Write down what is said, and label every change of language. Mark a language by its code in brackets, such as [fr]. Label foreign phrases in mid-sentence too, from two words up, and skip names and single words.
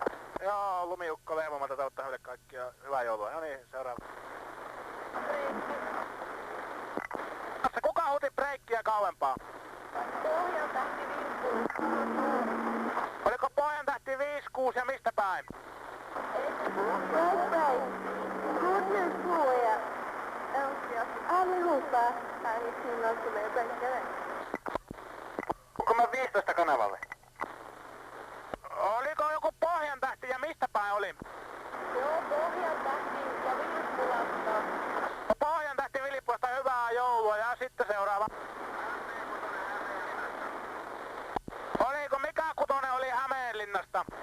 [fi] Joo, Lumiukko Leivomalta toivottaa heille kaikkia hyvää joulua. No niin, seuraava. Kuka huuti breikkiä kauempaa? Pohjantähti 56. Oliko Pohjantähti 56 ja mistä päin? [sv] God jul på er. Önskar allihopa här i Finland som är bänkare. [fi] Onko mä 15 kanavalle? Oliko joku Pohjantähti ja mistä päin oli? Joo, Pohjantähti ja Vilppulasta. Pohjantähti Vilippuasta hyvää joulua ja sitten seuraava. Oliko mikä kutonen oli Hämeenlinnasta?